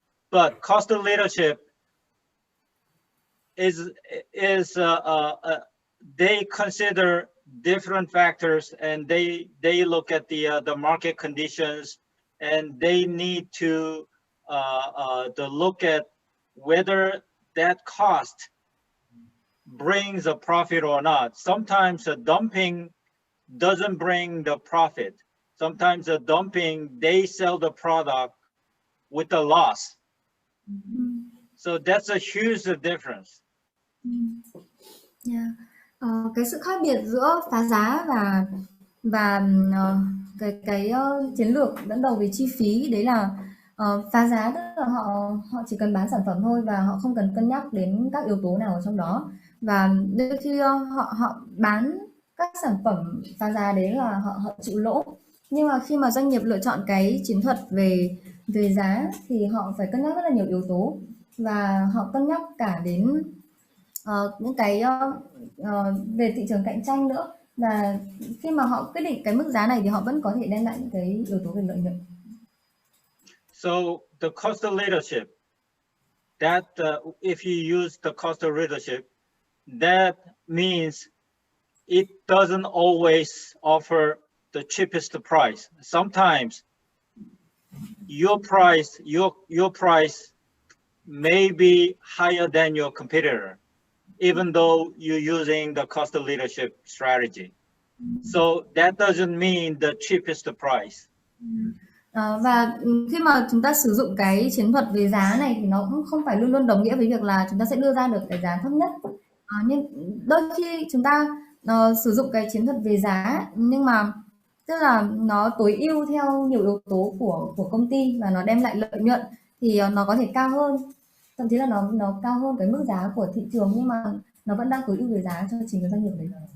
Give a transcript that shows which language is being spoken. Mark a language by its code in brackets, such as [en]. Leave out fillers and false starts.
[en] But cost of leadership is they consider different factors, and they look at the market conditions, and they need to look at whether that cost brings a profit or not. Sometimes dumping doesn't bring the profit. sometimes the dumping, they sell the product with a loss. So that's a huge difference. Yeah. [vi] Cái sự khác biệt giữa phá giá và cái chiến lược dẫn đầu về chi phí đấy là phá giá tức là họ chỉ cần bán sản phẩm thôi và họ không cần cân nhắc đến các yếu tố nào ở trong đó, và đôi khi họ bán các sản phẩm phá giá đấy là họ chịu lỗ. Nhưng mà khi mà doanh nghiệp lựa chọn cái chiến thuật về giá thì họ phải cân nhắc rất là nhiều yếu tố, và họ cân nhắc cả đến những cái về thị trường cạnh tranh nữa, và khi mà họ quyết định cái mức giá này thì họ vẫn có thể đem lại những cái yếu tố về lợi nhuận. [en] So the cost of leadership, that if you use the cost of leadership, that means it doesn't always offer the cheapest price. Sometimes your price may be higher than your competitor, even though you're using the cost of leadership strategy. So that doesn't mean the cheapest price. [vi] Và khi mà chúng ta sử dụng cái chiến thuật về giá này thì nó cũng không phải luôn luôn đồng nghĩa với việc là chúng ta sẽ đưa ra được cái giá thấp nhất. Nhưng đôi khi chúng ta sử dụng cái chiến thuật về giá, nhưng mà tức là nó tối ưu theo nhiều yếu tố của công ty và nó đem lại lợi nhuận thì nó có thể cao hơn, thậm chí là nó cao hơn cái mức giá của thị trường, nhưng mà nó vẫn đang tối ưu về giá cho chính cái doanh nghiệp đấy.